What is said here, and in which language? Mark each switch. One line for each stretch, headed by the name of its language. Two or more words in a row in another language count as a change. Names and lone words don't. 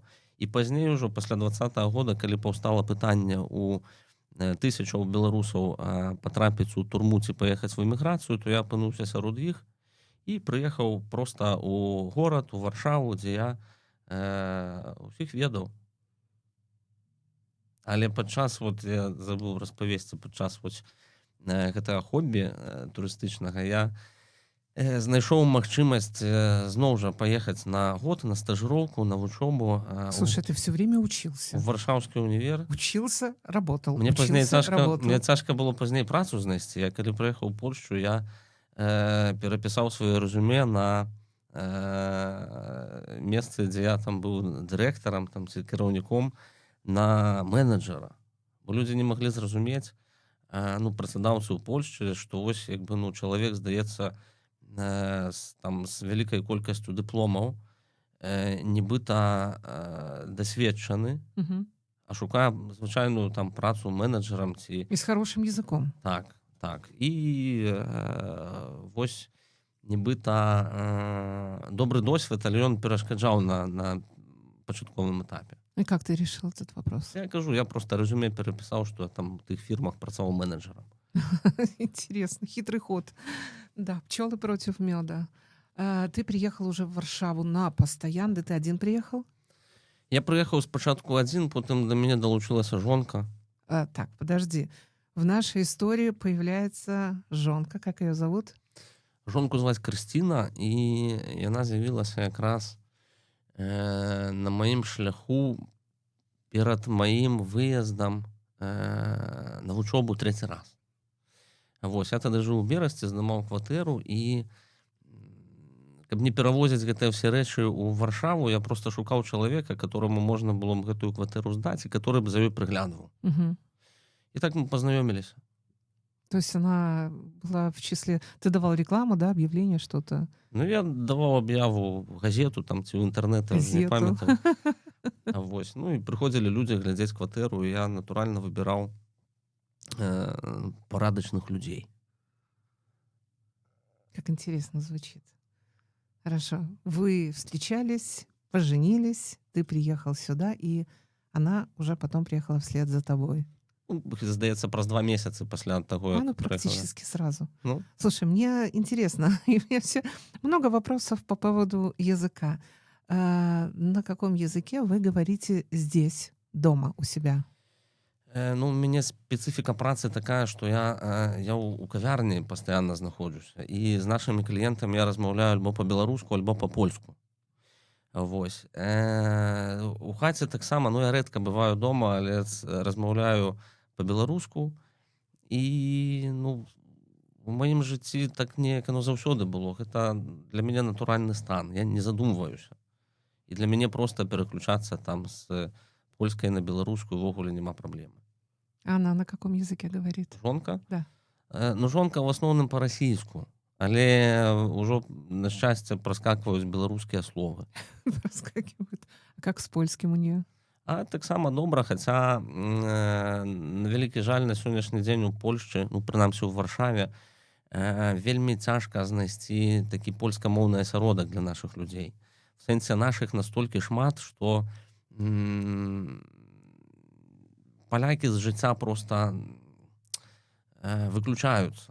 Belarusian: І пазней ужо пасля 20-го года, калі паўстала пытанне у тысячаў беларусаў патрапіць у турму ці паехаць у эміграцыю, то я апынуўся сярод іх і прыехаў проста ў горад, у Варшаву, дзе я усіх ведаў. Але падчас, вот я забыў распавесці, падчас гэтага хобі турыстычнага я знайшоў магчымасць зноў жа паехаць на год на стажыроўку, на вучобу
Russian: Слушай, ты все время у учился.
Belarusian: варшаўскі універ.
Russian: Учился, работал,
Belarusian: Мне пазней
Russian: учился,
Belarusian: мне
Russian: работал.
Belarusian: цяжка было пазней працу знайсці. Я калі прыехаў у Польшчу, я перапісаў сваё рэзюме на месцы, дзе я там быў дырэктарам там ці кіраўніком, на менеджера. Бо людзі не маглі зразумець, ну, працадаўцы ў Польшчы, што вось як бы, ну, чалавек, здаецца, з вялікай колькасцю дыпломаў, нібыта дасведчаны, Мгм. а шукае звычайную там працу менеджерам ці
Russian: И с хорошим языком.
Belarusian: так. І вось нібыта добры досвед, але ён перашкаджаў на пачатковым этапе.
Russian: И как ты решил этот вопрос?
Belarusian: Я кажу, я проста рэзюме перапісаў, што я там у тых фірмах працаваў менеджерам.
Russian: Интересно, хитрый ход. Да, пчелы против меда. Ты приехал уже в Варшаву на постоянно. Ты один приехал?
Belarusian: Я прыехаў спачатку адзін, потым да мяне далучылася жонка.
Russian: Так, подожди. В нашей истории появляется жонка. Как ее зовут?
Belarusian: Жонку зваць Крысціна, і яна з'явілася якраз на маім шляху перад маім выездам на вучобу 3-й раз. Вось, я тады жыў у Берасці, здымаў кватэру, і каб не перавозіць гэтыя ўсе рэчы ў Варшаву, я проста шукаў чалавека, которому можна было б гэтую кватэру здаць, і который б за ёй прыглядваў. Мгм. І так мы пазнаёміліся.
Russian: То есть она была в числе... Ты давал рекламу, да, объявление, что-то?
Belarusian: Ну, я даваў аб'яву в газету там ці ў інтэрнэт, я ўжо не Газету. памятаю. Вось. Ну і прыходзілі людзі глядзець кватэру, і я натуральна выбіраў парадачных людзей.
Russian: Как интересно звучит. Хорошо. Вы встречались, поженились, ты приехал сюда, и она уже потом приехала вслед за тобой.
Belarusian: Ну, здаецца, праз 2 месяцы пасля таго, як
Russian: Ну,
Belarusian: прыехала.
Russian: практически сразу.
Belarusian: Ну,
Russian: Слушай, мне интересно, и у меня много вопросов по поводу языка. На каком языке вы говорите здесь, дома, у себя?
Belarusian: ну, у мяне спецыфіка працы такая, што я ў кавярні пастаянна знаходжуся, і з нашымі кліентамі я размаўляю альбо па-беларуску, альбо па-польску. Вось. У хаце таксама, ну, я рэдка бываю дома, але размаўляю па-беларуску, і, ну, у маім жыцці так неяк оно заўсёды было. Гэта для мяне натуральны стан, я не задумваюся. І для мяне проста пераключацца там з польскай на беларускую увогуле няма праблемы.
Russian: А она на каком языке говорит?
Belarusian: Жонка?
Russian: Да.
Belarusian: Ну, жонка в асноўным па-расійску, але ўжо, на шчасце, праскакваюць беларускія словы.
Russian: Проскакивает. А как с польским у нее?
Belarusian: А таксама добра, хаця на вялікі жаль, на сённяшні дзень у Польшчы, ну, прынамсі ў Варшаве, вельмі цяжка знайсці такі польскамоўны асяродак для нашых людзей. В сэнсе нашых настолькі шмат, што палякі з жыцця проста выключаюцца.